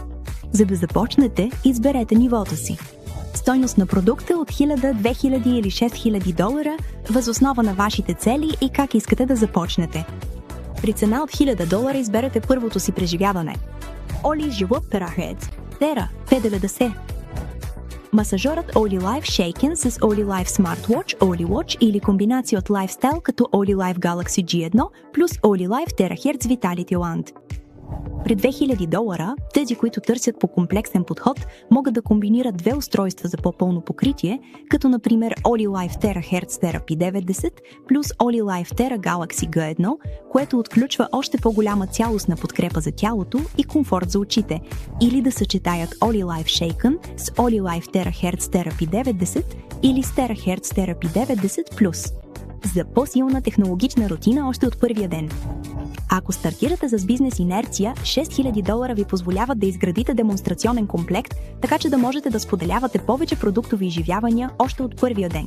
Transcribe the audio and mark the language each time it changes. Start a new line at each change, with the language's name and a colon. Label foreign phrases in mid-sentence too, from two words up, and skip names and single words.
Bulgarian: За да започнете, изберете нивото си. Стойност на продукта от $1000, $2000 или $6000, въз основа на вашите цели и как искате да започнете. При цена от $1000 изберете първото си преживяване. Оли живот Terahertz, Tera, 90. Масажорът All Your Life Shaken с All Your Life Smartwatch, All Your Watch или комбинация от лайфстайл като All Your Life Galaxy G1 плюс All Your Life Terahertz Vitality Wand. При $2000, тези, които търсят по комплексен подход, могат да комбинират две устройства за по-пълно покритие, като например All Your Life Terahertz Therapy 90 плюс All Your Life Tera Galaxy G1, което отключва още по-голяма цялостна подкрепа за тялото и комфорт за очите, или да съчетаят All Your Life Shaken с All Your Life Terahertz Therapy 90 или с Terahertz Therapy 90+, за по-силна технологична рутина още от първия ден. Ако стартирате с бизнес инерция, $6000 ви позволяват да изградите демонстрационен комплект, така че да можете да споделявате повече продуктови изживявания още от първия ден.